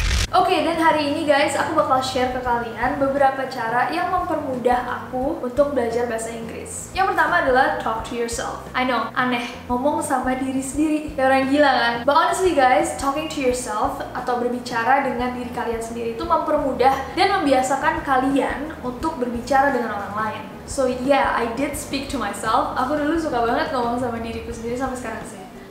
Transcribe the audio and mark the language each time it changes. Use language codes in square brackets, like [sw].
[id] Oke, dan hari ini guys, aku bakal share ke kalian beberapa cara yang mempermudah aku untuk belajar bahasa Inggris. Yang pertama adalah [en] talk to yourself. I know, [id] aneh, ngomong sama diri sendiri, kayak orang gila kan? [en] But honestly guys, talking to yourself [id] atau berbicara dengan diri kalian sendiri itu mempermudah dan membiasakan kalian untuk berbicara dengan orang lain. [en] So yeah, I did speak to myself. [id] Aku dulu suka banget ngomong sama diriku sendiri sampai sekarang sih.